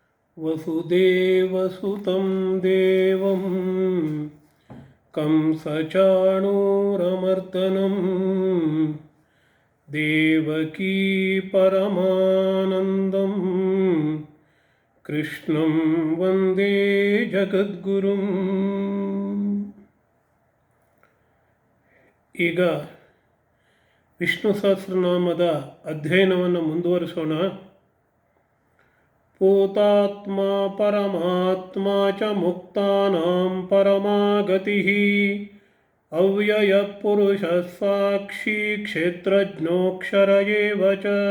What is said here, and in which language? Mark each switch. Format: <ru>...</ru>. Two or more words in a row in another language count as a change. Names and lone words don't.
<sa>ವಸುದೇವಸುತಂ ದೇವಂ ಕಂಸಚಾಣೂರಮರ್ದನಂ ದೇವಕೀ ಪರಮಾನಂದಂ ಕೃಷ್ಣಂ ವಂದೇ ಜಗದ್ಗುರುಂ.</sa> <kn>ಈಗ ವಿಷ್ಣು ಸಹಸ್ರನಾಮದ ಅಧ್ಯಯನವನ್ನು ಮುಂದುವರಿಸೋಣ.</kn> <sa>ಭೂತಾತ್ಮ ಪರಮಾತ್ಮ ಚ ಮುಕ್ತಾನಾಂ ಪರಮಾಗತಿಃ ಅವ್ಯಯ ಪುರುಷ ಸಾಕ್ಷಿ ಕ್ಷೇತ್ರಜ್ಞೋಕ್ಷರ ಏವ ಚ.</sa>